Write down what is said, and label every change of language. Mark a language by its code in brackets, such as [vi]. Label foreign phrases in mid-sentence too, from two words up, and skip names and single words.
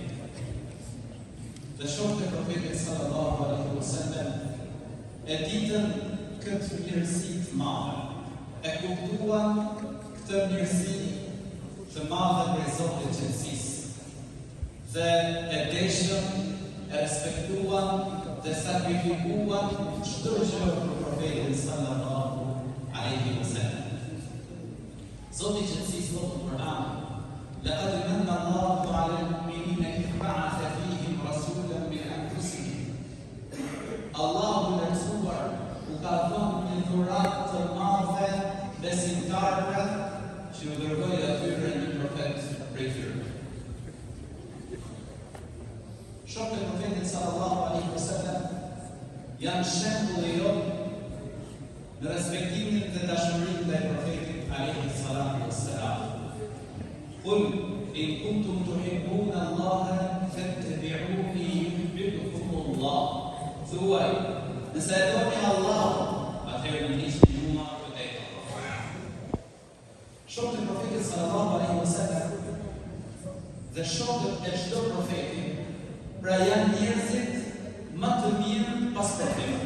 [sq] Dhe shokët e profetit [ar] صلى الله عليه وسلم [sq] e ditën këtë mirësi të madhe, e kuptuan këtë mirësi të madhe për Zotin e qetësisë dhe e deshën, e respektuan dhe sakrifikuan çdo gjë për profetin [ar] صلى الله عليه وسلم. [sq] Zoti i qetësisë thotë në Kur'an: [ar] "لقد من الله على المؤمنين إذ بعث فيهم رسولا من أنفسهم." [sq] Allahu lartësuar u ka dhënë një dhuratë të madhe besimtarëve që u dërgoi atyre një profet prej tyre. Shokët e profetit [ar] صلى الله عليه وسلم [sq] janë shembull i në respektimin dhe dashurinë ndaj profetit [ar] عليه الصلاة والسلام. قل إن كنتم تحبون الله فاتبعوني يحببكم الله. [sq] Thuaj, nëse e doni Allahun, atëherë më njihni mua vërtet. Shokët e profetit [ar] صلى الله عليه وسلم [sq] dhe shokët e çdo profeti, pra janë njerëzit më të mirë pas profetëve.